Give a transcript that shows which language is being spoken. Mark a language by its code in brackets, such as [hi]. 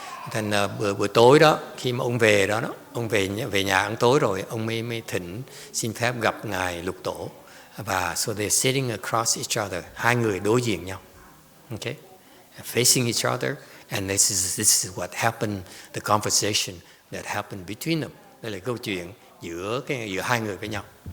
[vi] Thành buổi tối đó, khi mà ông về đó, ông về nhà ăn tối rồi, ông mới thỉnh xin phép gặp ngài Lục Tổ. [en] Và so they're sitting across each other, [vi] hai người đối diện nhau, [en] okay, facing each other, and this is what happened, the conversation that happened between them. [vi] Đây là câu chuyện giữa hai người với nhau.